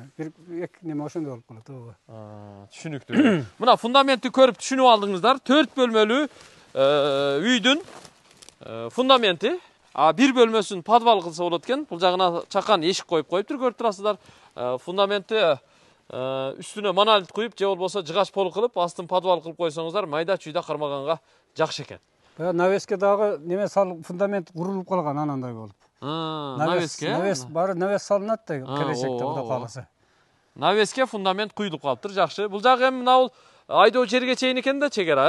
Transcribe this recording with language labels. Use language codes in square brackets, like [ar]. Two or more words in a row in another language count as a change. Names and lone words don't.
[ky] Бир неме ошондой болуп калат, ооба. Түшүнүктүү. Мына фундаментти көрүп түшүнүп алдыңыздар. 4 бөлмөлүү үйдүн фундаменти. 1 бөлмөсүн подвал кылса болот экен. Бул жагына чакан эшик коюп коюптур, көрүп турасыздар. Фундаменти Үстүнө монолит коюп, же болбосо жыгач пол кылып, астын подвал кылып койсоңуздар, майда чүйдө кармаганга жакшы экен. Навеске дагы неме сал фундамент курулуп калган анандай болуп. Навеске? Навес бары навес салынат да келечекте Кудай кааласа. Навеске фундамент куйулуп калыптыр, жакшы. Бул жагы эми мына айдоо жерге чейин экен да чегара,